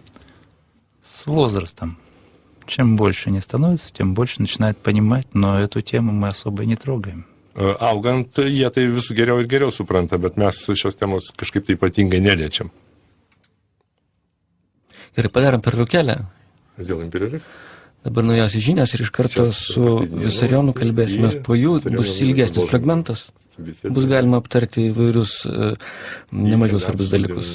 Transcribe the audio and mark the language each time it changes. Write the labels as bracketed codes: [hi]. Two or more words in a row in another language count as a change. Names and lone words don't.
[ru] С возрастом. Чем больше они становятся, тем больше начинают понимать, но эту тему мы особо не трогаем. [lt] Augant, jie tai vis geriau ir geriau supranta, bet mes šios temos kažkaip tai ypatingai neliečiam. Ir padarom pertraukėlę. [ru] Сделаем перерыв. [lt] Dabar naujausios žinios ir iš karto su Visarionu kalbėsime. Po jų bus ilgesnis fragmentas. Bus galima aptarti įvairius nemažiau svarbius dalykus.